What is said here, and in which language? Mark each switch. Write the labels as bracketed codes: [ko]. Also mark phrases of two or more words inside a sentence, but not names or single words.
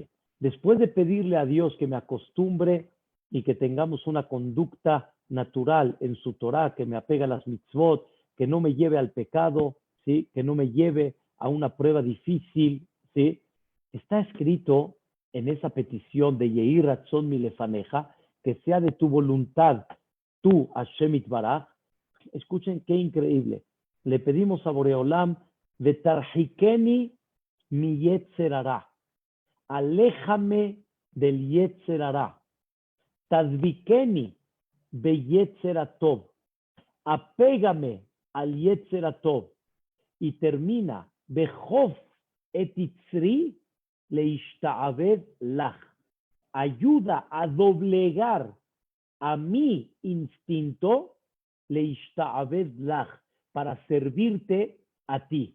[es] Después de pedirle a Dios que me acostumbre y que tengamos una conducta natural en su Torah, que me apega a las mitzvot, que no me lleve al pecado, ¿sí?, que no me lleve a una prueba difícil, ¿sí?, está escrito en esa petición de [he] יהי רצון מלפניך, [es] que sea de tu voluntad, tú, [he] השם יתברך. [es] Escuchen qué increíble. Le pedimos a Boreolam, [he] ותרחיקני מיצר הרע. [es] Aléjame del [he] יצר הרע. תדביקני ביצר הטוב. [es] Apégame al [he] יצר הטוב. [es] Y termina, [he] וכוף את יצרי להשתעבד לך. [es] Ayuda a doblegar a mi instinto, [he] להשתעבד לך, [es] para servirte a ti.